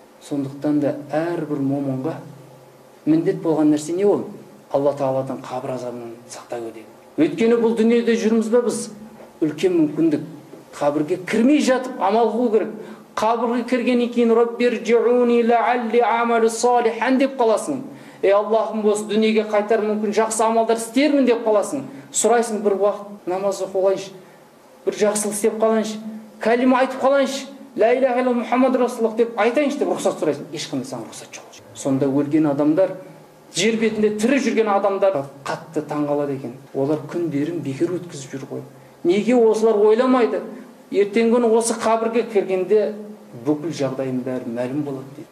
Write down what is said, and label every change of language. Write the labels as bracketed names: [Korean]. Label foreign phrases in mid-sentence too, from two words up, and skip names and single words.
[Kazakh] Сондықтан да әрбір момынға міндет болған нәрсе не ол? Алла Тағаладан қабір азабынан сақтау керек. Өйткені бұл дүниеде жүрміз бе біз? Үлкен мүмкіндік. Қабірге кірмей жатып амал қылу керек. Қабірге кіргеннен кейін [Arabic] رب ارجعون لعلي أعمل صالحا [Kazakh] деп қаласың. Ей Аллахым, осы дүниеге қайтар мүмкін жақсы амалдар істермін деп қаласың. Сұрайсың, бір уақыт намаз оқып қалайыншы, бір жақсылық істеп қалайыншы, кәлима айтып қалайыншы, [Arabic] لا إله إلا محمد رسول الله [Kazakh] деп айтайыншы деп рұқсат сұрайсың. Ешқандай саған рұқсат жоқ. Сонда өлген адамдар, жер бетінде тірі жүрген адамдар қатты таңғалады екен. Олар күндерін бекер өткізіп жүр ғой. Неге осылар ойламайды? Ертеңгі күні осы қабірге кіргенде бүкіл жағдайым бәрі мәлім болады дейді.